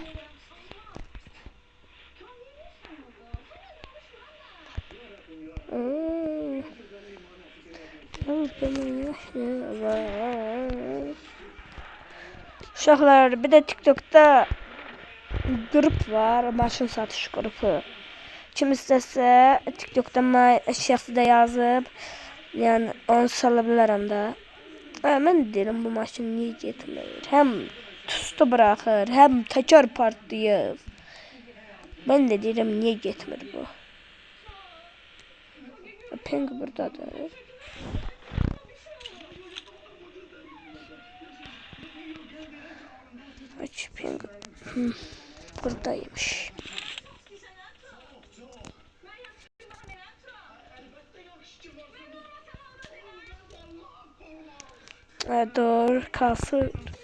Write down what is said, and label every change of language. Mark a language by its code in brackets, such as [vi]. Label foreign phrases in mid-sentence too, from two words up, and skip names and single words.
[az] Uşaqlar bir də TikTok'da grup var, maşın satış grubu. Kim istəsə TikTok'da əşyası da yazıb, yəni onu sala bilərəm də. Mən deyirəm bu maşın niyə getmir? Həm tüstü bırakır, həm təkər partlayır. [tr] Ben de dedim niye getmir bu? [az] Peng buradadır. Aç peng. [tr] Buradaymış. Dur kalsın.